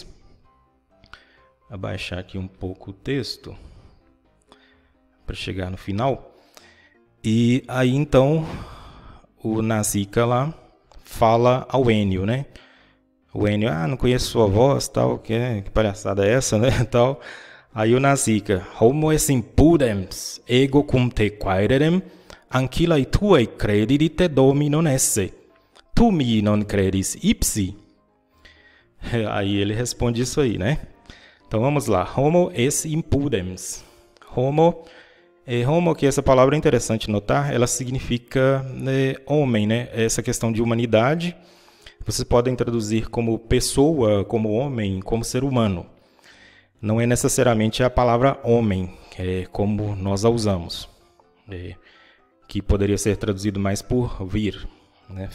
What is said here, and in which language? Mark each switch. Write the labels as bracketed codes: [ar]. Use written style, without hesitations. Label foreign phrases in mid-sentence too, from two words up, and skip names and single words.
[pt] Abaixar aqui um pouco o texto para chegar no final. E aí então o Nasica lá fala ao Enio, né? O Enio, não conheço sua voz, tal, que palhaçada é essa, né? Tal. Aí o Nasica, [la] homo es impudens, ego cum te quaerem, ancilla tuae credit te domi non esse. Tu mi non credis ipsi. [pt] Aí ele responde isso aí, né? Então vamos lá. [la] Homo es impudens. [pt] Homo, que essa palavra é interessante notar, ela significa homem, né? Essa questão de humanidade, vocês podem traduzir como pessoa, como homem, como ser humano. Não é necessariamente a palavra homem, como nós a usamos, que poderia ser traduzido mais por vir, né?